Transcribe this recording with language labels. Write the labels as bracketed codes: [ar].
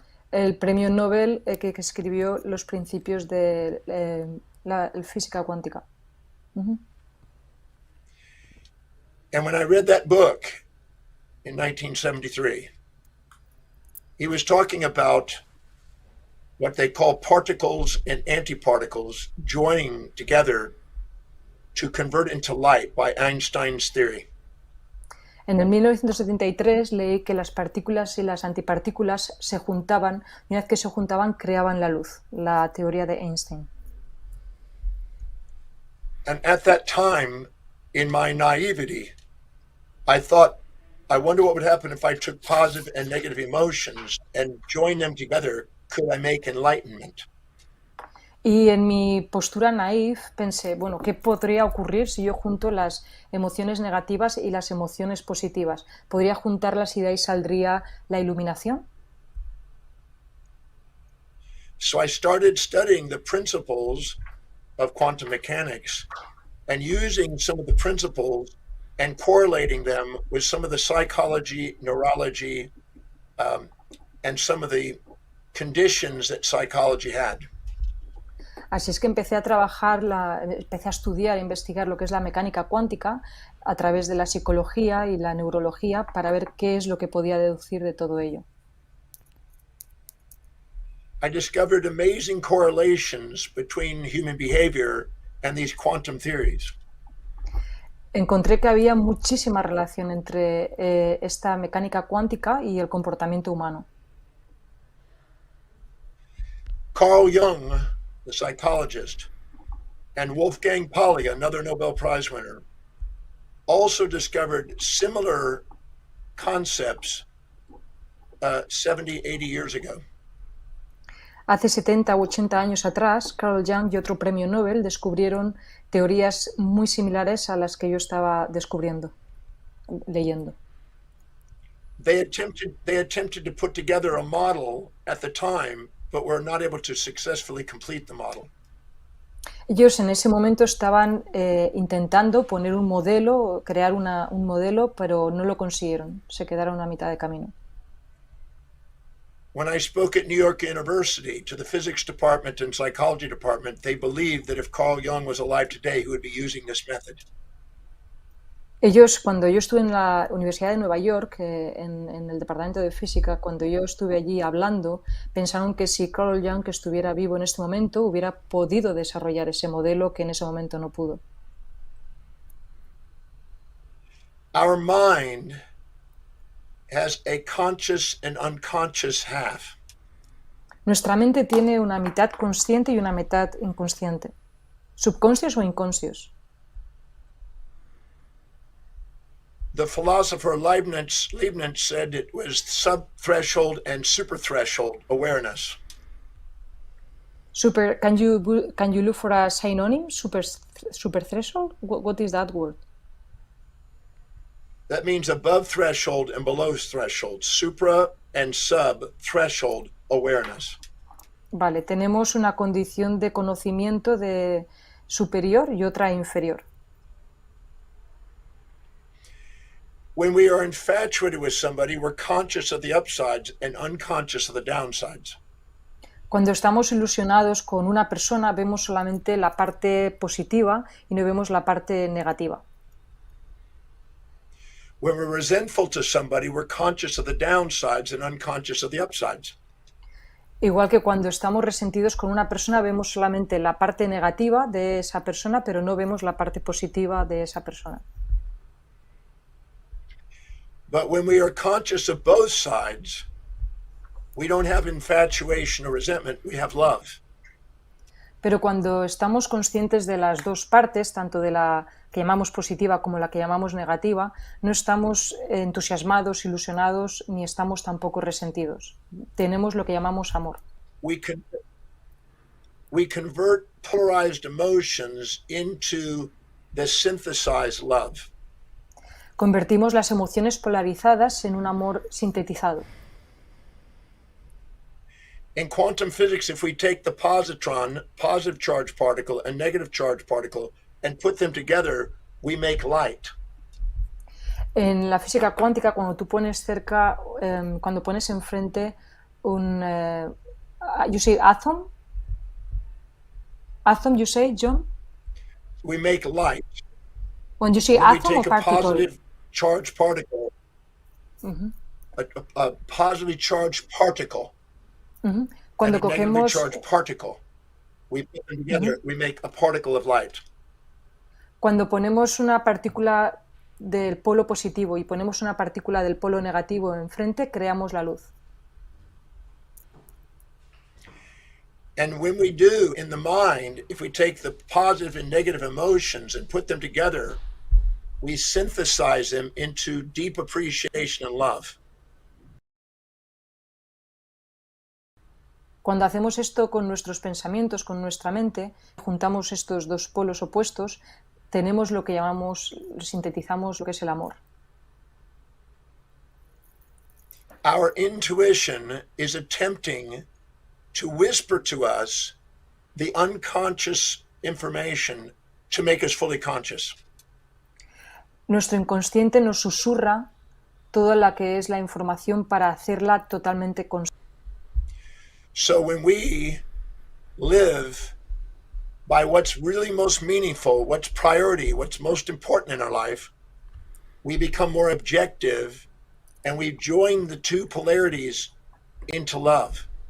[es] El premio Nobel que escribió los principios de la física cuántica. [en] And when I read that book in 1973, he was talking about what they call particles and antiparticles joining together to convert into light by Einstein's theory. [es] En el 1973 leí que las partículas y las antipartículas se juntaban y una vez que se juntaban creaban la luz, la teoría de Einstein. [en] And at that time, in my naivety, I thought, I wonder what would happen if I took positive and negative emotions and joined them together. Could I make enlightenment? [es] Y en mi postura naif pensé, bueno, ¿qué podría ocurrir si yo junto las emociones negativas y las emociones positivas? ¿Podría juntarlas y de ahí saldría la iluminación? [en] So I started studying the principles of quantum mechanics and using some of the principles and correlating them with some of the psychology, neurology, and some of the conditions that psychology had. [es] Así es que empecé a trabajar, empecé a estudiar, a investigar lo que es la mecánica cuántica a través de la psicología y la neurología para ver qué es lo que podía deducir de todo ello. [en] I discovered amazing correlations between human behavior and these quantum theories. [es] Encontré que había muchísima relación entre esta mecánica cuántica y el comportamiento humano. [en] Carl Jung, the psychologist, and Wolfgang Pauli, another Nobel Prize winner, also discovered similar concepts 70, 80 years ago. [es] Hace 70 u 80 años atrás, Carl Jung y otro premio Nobel descubrieron teorías muy similares a las que yo estaba leyendo. [en] They attempted to put together a model at the time, but were not able to successfully complete the model. [es] Ellos en ese momento estaban intentando poner un modelo, crear un modelo, pero no lo consiguieron. Se quedaron a mitad de camino. [en] When I spoke at New York University to the physics department and psychology department, they believed that if Carl Jung was alive today, he would be using this method. [es] Ellos, cuando yo estuve en la Universidad de Nueva York, en el departamento de física, cuando yo estuve allí hablando, pensaron que si Carl Jung estuviera vivo en este momento, hubiera podido desarrollar ese modelo que en ese momento no pudo. [en] Our mind has a conscious and unconscious half. [es] Nuestra mente tiene una mitad consciente y una mitad inconsciente. ¿Subconscios o inconscios? [en] The philosopher Leibniz said it was sub-threshold and super-threshold awareness. Can you look for a synonym? Super threshold? What is that word? That means above threshold and below threshold, supra and sub-threshold awareness. [es] Vale, tenemos una condición de conocimiento de superior y otra inferior. [en] When we are infatuated with somebody, we're conscious of the upsides and unconscious of the downsides. [es] Cuando estamos ilusionados con una persona, vemos solamente la parte positiva y no vemos la parte negativa. [en] When we're resentful to somebody, we're conscious of the downsides and unconscious of the upsides. [es] Igual que cuando estamos resentidos con una persona, vemos solamente la parte negativa de esa persona, pero no vemos la parte positiva de esa persona. [en] But when we are conscious of both sides, we don't have infatuation or resentment, we have love. [es] Pero cuando estamos conscientes de las dos partes, tanto de la que llamamos positiva como la que llamamos negativa, no estamos entusiasmados, ilusionados, ni estamos tampoco resentidos. Tenemos lo que llamamos amor. [en] We convert polarized emotions into the synthesized love. [es] Convertimos las emociones polarizadas en un amor sintetizado. [en] In quantum physics, if we take the positron, positive charge particle, and negative charge particle, and put them together, we make light. [es] En la física cuántica, cuando tú pones cerca, cuando pones enfrente un, [en] you say atom? Atom, you say, John? We make light. When you say When atom we or take a particle? positive charged particle, a positively charged particle, [es] Cuando [en] and a negatively [es] cogemos, [en] charged particle, we put them together, we make a particle of light. [es] cuando ponemos una partícula del polo positivo y ponemos una partícula del polo negativo enfrente, creamos la luz. [en] And when we do in the mind, if we take the positive and negative emotions and put them together, we synthesize them into deep appreciation and love. [es] Cuando hacemos esto con nuestros pensamientos, con nuestra mente, juntamos estos dos polos opuestos, tenemos lo que llamamos, sintetizamos lo que es el amor. [en] Our intuition is attempting to whisper to us the unconscious information to make us fully conscious. [es] Nuestro inconsciente nos susurra toda la que es la información para hacerla totalmente consciente. [en] So when we live by what's really most meaningful, what's priority, what's most important in our life, we become more objective and we join the two polarities into love.